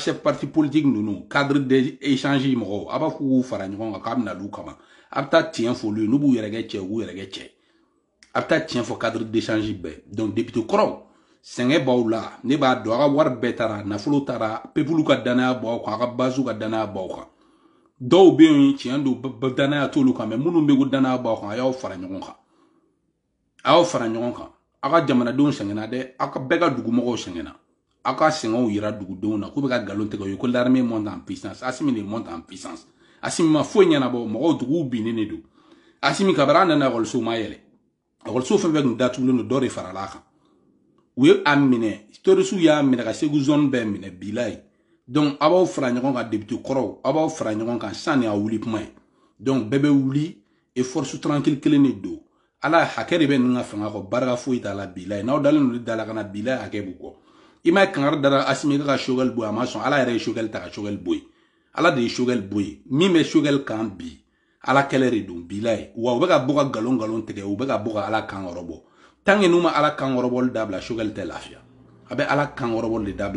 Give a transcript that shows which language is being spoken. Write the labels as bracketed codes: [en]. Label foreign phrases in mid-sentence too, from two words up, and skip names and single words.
[fr] chef parti politique [bm] ninnu [fr] cadre d'échange [bm] mɔgɔw a b'a fɔ k'u fara ɲɔgɔn kan k'a bɛ na l'u kama a bɛ taa tiɲɛ fɔ olu ye n'u b'u yɛrɛ kɛ cɛ u b'u yɛrɛ kɛ cɛ a bɛ taa tiɲɛ fɔ [fr] cadre d'échange [bm] bɛɛ donc député kɔrɔw sɛgɛn b'aw la ne b'a dɔn a ka wari bɛɛ taara nafolo taara peuple ka danaya bɔ aw kan a ka base ka danaya bɔ aw kan dɔw bɛ yen tiɲɛ don danaya t'olu kan mais minnu bɛ ko danaya bɔ aw kan a y'aw fara ɲɔgɔn kan a y'aw fara ɲɔgɔn kan aw ka jamanadenw sɛgɛnna dɛ aw ka bɛɛ ka dugumɔgɔw sɛgɛnna aw ka sɛgɛnw yira dugudenw na k'u bɛ ka nkalon tigɛ o ye ko [fr] l'armée monte en puissance [bm] Assimi de [fr] monte en puissance [bm] Assimi ma foyi ɲɛnabɔ mɔgɔw duguw binnen de don Assimi kabara nana ekɔliso ma yɛlɛ ekɔliso fɛn fɛn tun datugulen don dɔ de farala a kan u ye a minɛ terroriste y'a minɛ ka Segu zone bɛɛ minɛ bilayi donc a b'aw fara ɲɔgɔn kan député kɔrɔw a b'aw fara ɲɔgɔn kan sanni a wuli kuma ye donc bɛɛ bɛ wuli [fr] et force tranquille [bm] kelen de don ala hakɛ de bɛ nin ka fanga kɔ barika foyi t'a la bilayi n'aw dalen don da la ka na bilayi hakɛ b'u kɔ i ma kangari dara Assimi ka Choguel bɔ a ma sɔn ala yɛrɛ ye Choguel ta ka Choguel bɔ yen ala de ye Choguel bɔ yen min bɛ Choguel kan bi ala kɛlɛ de don bilayi wa u bɛ ka bɔ ka nkalon tigɛ u bɛ ka bɔ ka ala kan kɔrɔ bɔ [fr] tant que [bm] n'u ma ala kan kɔrɔbɔli dabila Choguel tɛ lafiya a bɛ ala kan kɔrɔbɔli de dabila